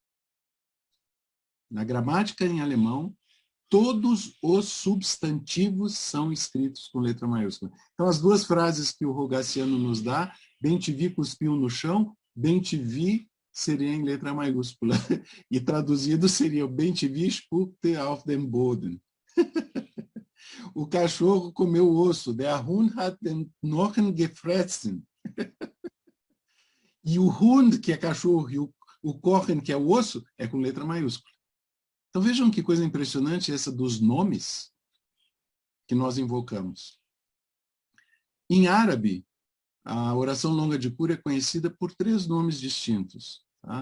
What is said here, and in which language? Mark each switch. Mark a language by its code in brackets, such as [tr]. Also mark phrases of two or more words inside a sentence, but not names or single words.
[pt] Na gramática em alemão, todos os substantivos são escritos com letra maiúscula. Então, as duas frases que o Rogaciano nos dá, bem te vi cuspiu no chão, bem te vi seria em letra maiúscula. E traduzido seria: o Bem-te-vi [de] spuckte auf den Boden. [pt] O cachorro comeu o osso. [de] Der Hund hat den Knochen gefressen. [pt] E o Hund, que é cachorro, e o Kochen, que é o osso, é com letra maiúscula. Então vejam que coisa impressionante essa dos nomes que nós invocamos. Em árabe, a oração longa de cura é conhecida por 3 nomes distintos, tá?